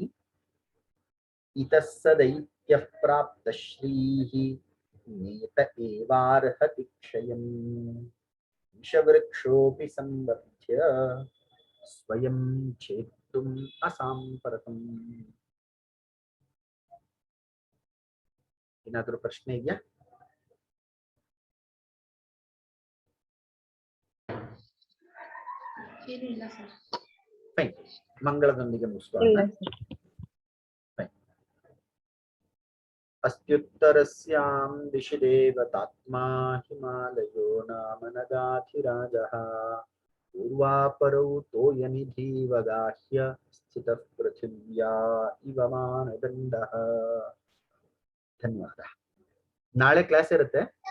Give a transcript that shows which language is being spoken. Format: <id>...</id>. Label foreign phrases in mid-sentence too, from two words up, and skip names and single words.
<sa>इतः स दैत्यः प्राप्तश्रीः नेत एवार्हति क्षयम् विषवृक्षोऽपि संवर्ध्य स्वयं छेत्तुम् असाम्प्रतम्।</sa> <kn>ಏನಾದರೂ ಪ್ರಶ್ನೆ ಇದೆಯಾ? ಏನಿಲ್ಲ ಸರ್. ಫೈನ್, ಮಂಗಳದೊಂದಿಗೆ ಮುಗಿಸೋಣ. ಫೈನ್.</kn> <sa>अस्त्युत्तरस्यां दिशि देवतात्मा हिमालयो नाम नगाधिराजः पूर्वापरौ तोयनिधिवगाह्य स्थितः पृथिव्या इव मानदण्डः।</sa> <kn>ಧನ್ಯವಾದ. ನಾಳೆ ಕ್ಲಾಸ್ ಇರುತ್ತೆ.</kn>